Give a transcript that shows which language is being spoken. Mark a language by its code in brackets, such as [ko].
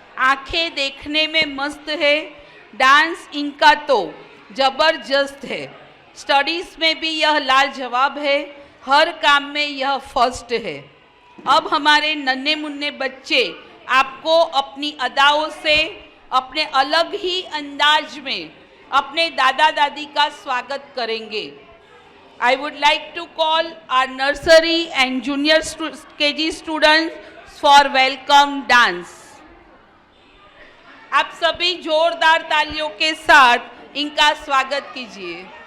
[hi] आंखें देखने में मस्त है, डांस इनका तो जबरदस्त है, स्टडीज में भी यह लाजवाब है, हर काम में यह फर्स्ट है। अब हमारे नन्हे मुन्ने बच्चे आपको अपनी अदाओं से अपने अलग ही अंदाज में अपने दादा दादी का स्वागत करेंगे। [en] I would like to call our nursery and junior KG students for welcome dance. [hi] आप सभी जोरदार तालियों के साथ इनका स्वागत कीजिए।